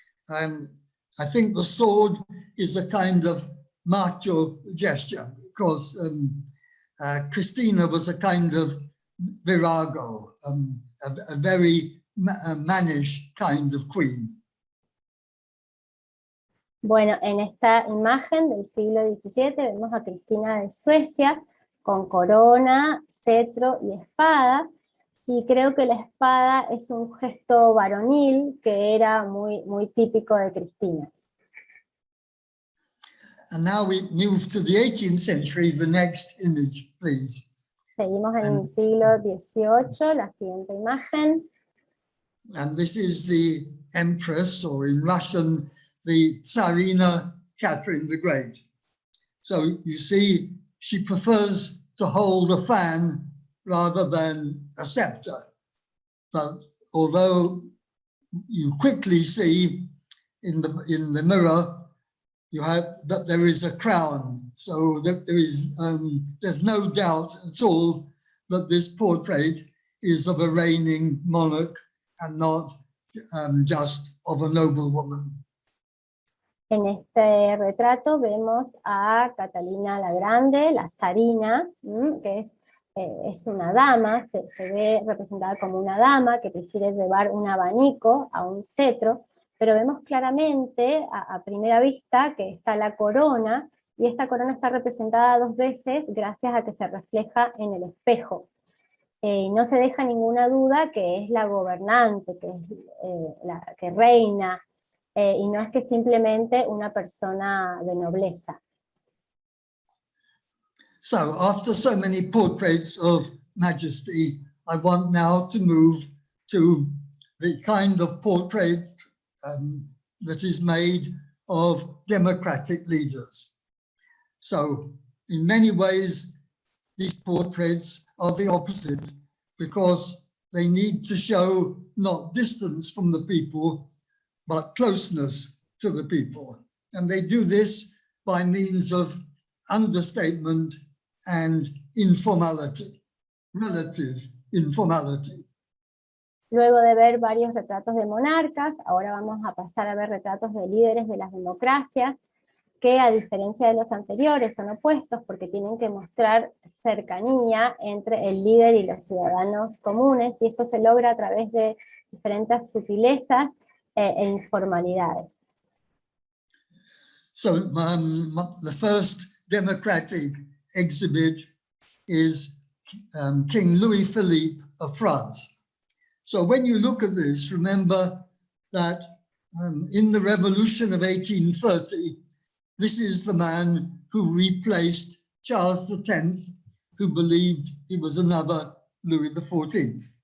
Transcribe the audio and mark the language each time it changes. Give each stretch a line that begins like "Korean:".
English: I think the sword is a kind of macho gesture because Christina was a kind of virago, a very mannish kind of queen.
Spanish: Bueno, en esta imagen del siglo XVII vemos a Cristina de Suecia con corona, cetro y espada, y creo que la espada es un gesto varonil que era muy típico de Cristina.
English: And now we move to the 18th century, the next image, please.
Spanish: Seguimos en el siglo XVIII, la siguiente imagen.
English: And this is the Empress, or in Russian, the Tsarina Catherine the Great. So you see, she prefers to hold a fan rather than a scepter. But although you quickly see in the mirror, you have that there is a crown. So that there's no doubt at all that this portrait is of a reigning monarch and not just of a noblewoman.
Spanish: En este retrato vemos a Catalina la Grande, la zarina, que es una dama, se ve representada como una dama que prefiere llevar un abanico a un cetro, pero vemos claramente a primera vista que está la corona, y esta corona está representada dos veces gracias a que se refleja en el espejo. No se deja ninguna duda que es la gobernante, que es la que reina, y no es que simplemente una persona de nobleza.
English: So after so many portraits of majesty, I want now to move to the kind of portrait that is made of democratic leaders. So in many ways, these portraits are the opposite, because they need to show not distance from the people, but closeness to the people. And they do this by means of understatement and informality, relative informality.
Spanish: Luego de ver varios retratos de monarcas, ahora vamos a pasar a ver retratos de líderes de las democracias, que a diferencia de los anteriores son opuestos porque tienen que mostrar cercanía entre el líder y los ciudadanos comunes, y esto se logra a través de diferentes sutilezas e informalidades.
English: So the first democratic exhibit is King Louis Philippe of France. So when you look at this, remember that in the revolution of 1830, this is the man who replaced Charles X, who believed he was another Louis XIV.